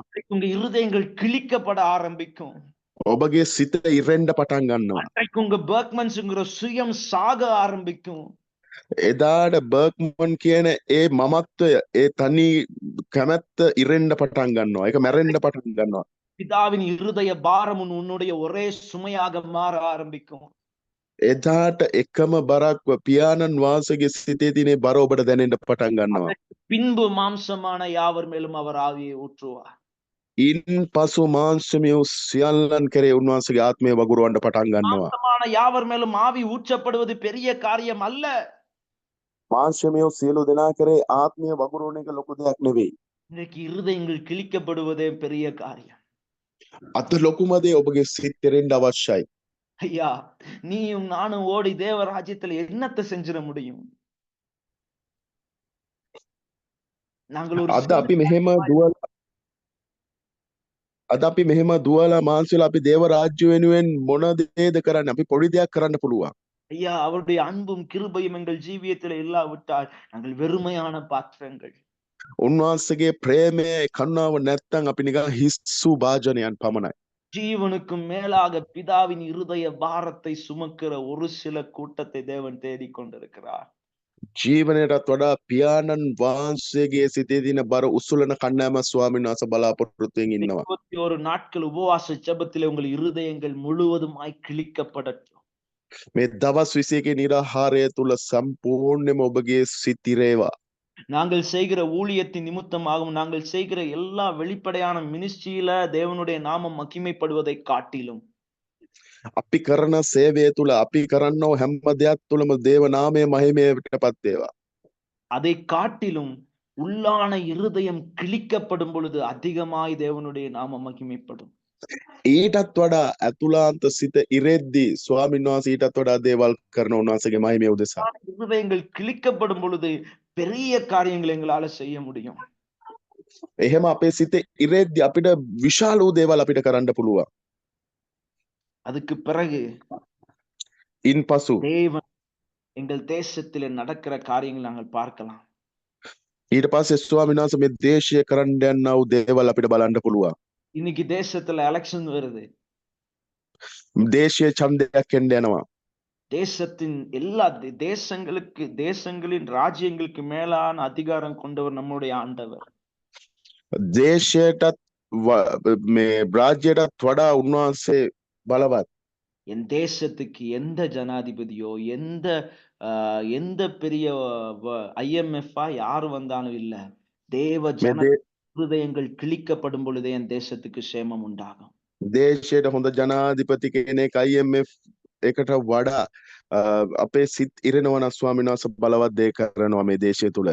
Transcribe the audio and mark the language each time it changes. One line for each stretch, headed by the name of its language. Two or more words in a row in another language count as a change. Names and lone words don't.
Tamil: உங்க இருதயங்கள் கிழிக்கப்பட ஆரம்பிக்கும்.
Sinhala: ඔබගේ සිත ඉරෙන්න පටන් ගන්නවා.
Tamil: உங்க பர்க்மன்ஸ்ங்கிற சுயம் சாக ஆரம்பிக்கும்.
Sinhala: එදාට බර්ක්මන් කියන ඒ මමත්වය ඒ තනි කැමැත්ත ඉරෙන්න පටන් ගන්නවා. ඒක මැරෙන්න පටන් ගන්නවා.
Tamil: பிதாவின் இருதய பாரம் உன்னுடைய ஒரே சுமையாக மாற ஆரம்பிக்கும்.
Sinhala: එදාට එකම බරක් පියාණන් වහන්සේගේ සිතේ තියෙන බර ඔබට දැනෙන්න පටන් ගන්නවා.
Tamil: அதற்கு பின்பு மாம்சமான யாவர் மேலும் அவர் ஆவியை ஊற்றுவார்.
Sinhala: ඉන් පසු මාංශමිය සියල්ලන් කරේ උන්වහන්සේගේ ආත්මය වගුරුවන්න පටන් ගන්නවා.
Tamil: மாம்சமான யாவர் மேலும் ஆவி ஊற்றப்படுவது பெரிய காரியம் அல்ல.
Sinhala: මාංශමිය සියලු දෙනා කරේ ආත්මය වගුරුවන එක ලොකු දෙයක් නෙවෙයි.
Tamil: இன்றைக்கு இருதயங்கள் கிழிக்கப்படுவதே பெரிய காரியம்.
Sinhala: අද ලොකුම දේ ඔබගේ සිත් කෙරෙන්න අවශ්‍යයි.
Tamil: ஐயா, நீயும் நானும் ஓடி தேவ ராஜ்யத்துல என்னத்தை செஞ்சிட முடியும்? நாங்கள் ஒரு
Sinhala: අද අපි මෙහෙම දුවලා මාංශවල අපි දේව රාජ්‍ය වෙනුවෙන් මොන දේද කරන්නේ? අපි පොඩි දෙයක් කරන්න පුළුවන්.
Tamil: ஐயா, அவருடைய அன்பும் கிருபையும் எங்கள் ஜீவியத்துல இல்லாவிட்டால் நாங்கள் வெறுமையான பாத்திரங்கள்.
Sinhala: උන්වහන්සේගේ ප්‍රේමය කරුණාව නැත්තම් අපි නිකන් හිස්සු භාජනයන් පමණයි.
Tamil: ஜீவனுக்கும் மேலாக பிதாவின் இருதய பாரத்தை சுமக்கிற ஒரு சில கூட்டத்தை தேவன் தேடிக் கொண்டிருக்கிறார்.
Sinhala: ජීවනයටත් වඩා පියාණන් වහන්සේගේ සිතේ තියෙන බර උසුලන කණ්ඩායම ස්වාමීන් වහන්සේ බලාපොරොත්තුෙන් ඉන්නවා.
Tamil: 21 நாட்கள் உபவாச ஜெபத்திலே உங்கள் இருதயங்கள் முழுவதுமாய் கிழிக்கப்படட்டும்.
Sinhala: මේ දවස් 21 නිරාහාරය තුල සම්පූර්ණයෙන්ම ඔබගේ සිත් ඉරේවා.
Tamil: நாங்கள் செய்கிற ஊழியத்தின் நிமித்தமாகவும் நாங்கள் செய்கிற எல்லா வெளிப்படையான மினிஸ்ட்ரியில தேவனுடைய நாமம் மகிமைப்படுவதை காட்டிலும்
Sinhala: අපි කරන සේවය තුල අපි කරන්නෝ හැම දෙයක් තුලම දේව නාමයේ මහිමයටපත් වේවා.
Tamil: அதை காட்டிலும் உள்ளான இருதயம் கிழிக்கப்படும் பொழுது அதிகமாய் தேவனுடைய நாமம் மகிமைப்படும்.
Sinhala: ඊටත් වඩා අතුලාන්ත සිත ඉරෙද්දී ස්වාමීන් වහන්සේ ඊටත් වඩා දේවල් කරන උන්වහන්සේගේ මහිමය උදෙසා.
Tamil: இருதயங்கள் கிழிக்கப்படும் பொழுது பெரிய காரியங்களை எங்களால செய்ய முடியும்.
Sinhala: එහෙම අපේ සිතේ ඉරෙද්දී අපිට විශාල වූ දේවල් අපිට කරන්න පුළුවන්.
Tamil: அதுக்கு பிறகு
Sinhala: ඉන්පසු
Tamil: தேவன் எங்கள் தேசத்திலே நடக்கிற காரியங்களை நாங்கள் பார்க்கலாம்.
Sinhala: ඊට පස්සේ ස්වාමීන් වහන්සේ මේ දේශීය කරන්න යනා වූ දේවල් අපිට බලන්න පුළුවන්.
Tamil: இன்னைக்கு தேசத்துல எலெக்ஷன் வருது.
Sinhala: දේශීය ඡන්දයක් එන්න යනවා.
Tamil: தேசத்தின் எல்லா தேசங்களின் ராஜ்யங்களுக்கு மேலான அதிகாரம் கொண்டவர் நம்முடைய ஆண்டவர்.
Sinhala: දේශයටත් මේ රාජ්‍යයටත් වඩා උන්වහන්සේ බලවත්.
Tamil: என் தேசத்துக்கு எந்த ஜனாதிபதியோ எந்த பெரிய IMF யாரு வந்தாலும் இல்ல, தேவ ஜன இருதயங்கள் கிழிக்கப்படும் பொழுதே என் தேசத்துக்கு சேமம் உண்டாகும்.
Sinhala: දේශයට හොඳ ජනාධිපති කෙනෙක් IMF එකට වඩා අපේ සිත් ඉරෙනවා නම් ස්වාමීන් වහන්සේ බලවත් දේ කරනවා මේ දේශය තුල.